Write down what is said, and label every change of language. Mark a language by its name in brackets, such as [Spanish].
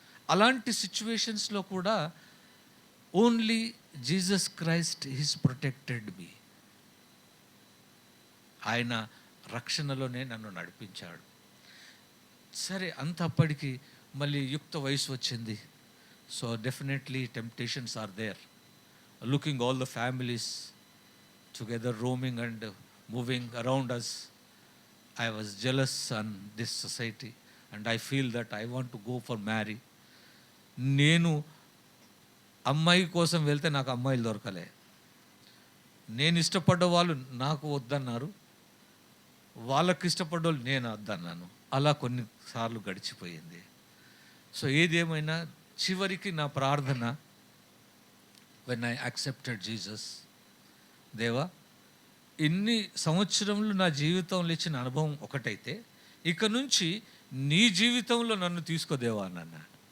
[Telugu] అలాంటి సిచ్యువేషన్స్లో కూడా [English] Only Jesus Christ his protected me. [Telugu] ఆయన రక్షణలోనే నన్ను నడిపించాడు. సరే, అంత అప్పటికి మళ్ళీ యుక్త వయసు వచ్చింది. [English] So definitely temptations are there. Looking all the families together roaming and moving around us, I was jealous on this society and I feel that I want to go for marry. [Telugu] నేను అమ్మాయి కోసం వెళ్తే నాకు అమ్మాయిలు దొరకలే. నేను ఇష్టపడ్డ వాళ్ళు నాకు వద్దన్నారు, వాళ్ళకి ఇష్టపడ్డ వాళ్ళు నేను వద్దన్నాను. అలా కొన్నిసార్లు గడిచిపోయింది. సో ఏదేమైనా చివరికి నా ప్రార్థన, [English] when I accepted Jesus, [Telugu] దేవా, ఇన్ని సంవత్సరములు నా జీవితంలో ఇచ్చిన అనుభవం ఒకటైతే, ఇక నుంచి నీ జీవితంలో నన్ను తీసుకోదేవా అన్నాను.